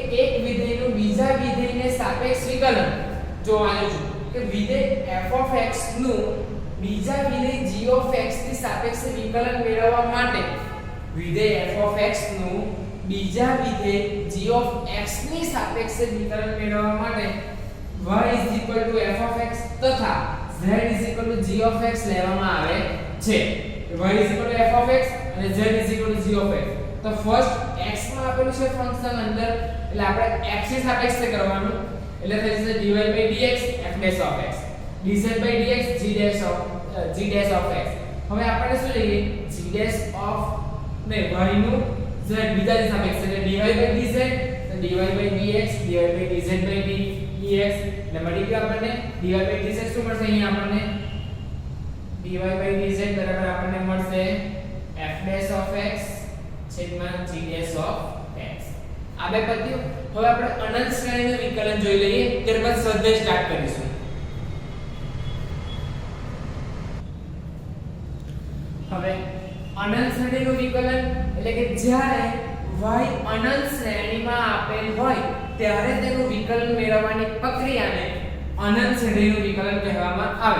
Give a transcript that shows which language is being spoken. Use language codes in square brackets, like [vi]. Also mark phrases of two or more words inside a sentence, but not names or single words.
[gu] એક વિધેયનું બીજા વિધેયને સાપેક્ષ વિકલન જોવાનું છે કે વિધેય [en] f of x [gu] નું બીજા વિધેય [en] g of x [gu] ની સાપેક્ષે વિકલન મેળવવા માટે વિધેય [en] f of x [gu] નું બીજા વિધેય [en] g of x [gu] ની સાપેક્ષે વિકલન મેળવવા માટે y [en] f of x [gu] તથા z [en] g of x [gu] લેવામાં આવે છે। y [en] f of x [gu] અને z [en] g of x [gu] તો ફર્સ્ટ x માં આપેલું છે ફંક્શન અંદર એટલે આપણે x ની સાપેક્ષે કરવાનું એટલે થઈ જશે [en] dy dx f dash of x [gu] dz dx g dash of x। હવે આપણે શું લઈએ [en] g dash of [gu] ને y નું z બીજાની સાપેક્ષે એટલે [en] dy dz [gu] તો [en] dy dx dy dz dx [gu] એટલે મળી ગયું આપણને [en] dy dz [gu] શું મળશે અહીંયા આપણને [en] dy dz [gu] બરાબર આપણને મળશે [en] f dash of x [gu] છેદમાં [en] g dash of x। [gu] આ બે પદ્યો હવે આપણે અનંત શ્રેણીનું વિકલન જોઈ લઈએ, ત્યારબાદ સ્વાધ્યાય સ્ટાર્ટ કરીશું। હવે અનંત શ્રેણીનું વિકલન એટલે કે જ્યારે y અનંત શ્રેણીમાં આપેલ હોય ત્યારે તેનું વિકલન મેળવવાની પ્રક્રિયાને અનંત શ્રેણીનું વિકલન કહેવામાં આવે।